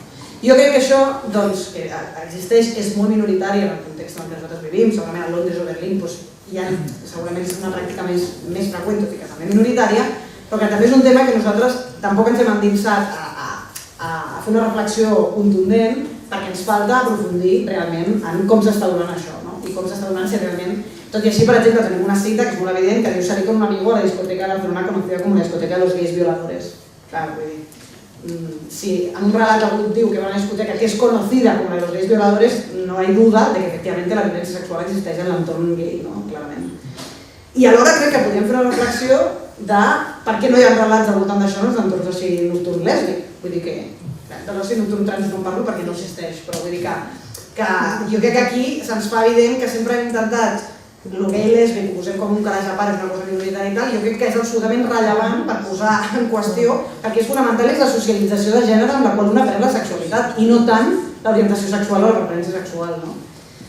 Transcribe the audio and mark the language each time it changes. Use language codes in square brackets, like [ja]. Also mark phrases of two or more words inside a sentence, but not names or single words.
[ca] Jo crec que això, que existeix, és molt minoritari en el context en què nosaltres vivim, segurament a Londres o Berlín segurament és una pràctica més freqüent, tot i que també minoritària, però que també és un tema que nosaltres tampoc ens hem endinsat a fer una reflexió contundent perquè ens falta aprofundir realment en com s'està donant això i com s'està donant si realment... Tot i així, per exemple, tenim una cita que és molt evident que diu [es] salí con un amigo a la discoteca de Barcelona conocida com la discoteca de los gays violadores. [ca] Clar, vull dir... Si en un relat algú diu que va a una discoteca que [es] es conocida como la de los gays violadores, no hay duda de [ca] que efectivamente la violencia sexual existeix en l'entorn gay, clarament. I alhora crec que podríem fer una reflexió de per què no hi ha relats al voltant d'això en els entorns d'oci nocturn lèsbic. Vull dir que de l'oci nocturn trans no en parlo perquè no existeix, però vull dir que jo crec que aquí se'ns fa evident que sempre hem intentat el gay lèsbic, ho posem com un calaix a part, és una cosa minoritària i tal, jo crec que és absolutament rellevant per posar en qüestió, perquè és fonamental és la socialització de gènere amb la qual una pren la sexualitat i no tant l'orientació sexual o la referència sexual.